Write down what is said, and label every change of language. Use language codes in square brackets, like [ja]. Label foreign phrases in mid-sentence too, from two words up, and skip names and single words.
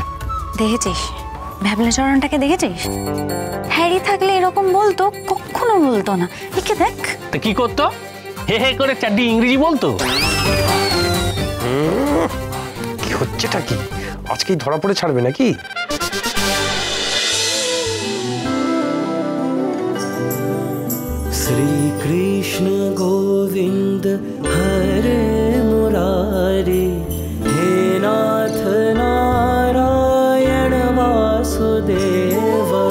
[bn] দেখেছিস ভ্যাবলা চরণটাকে, দেখেছিস? হ্যারি থাকলে এরকম বলতো, কখনো বলতো না। একে দেখ। তা কি করতো? হে হে করে চারটি ইংরেজি বলতো। কি হচ্ছেটা কি? আজকেই ধরা পড়ে ছাড়বে নাকি? [sa] श्री कृष्ण गोविंद हरे मुरारी, हे नाथ नारायण वासुदेव।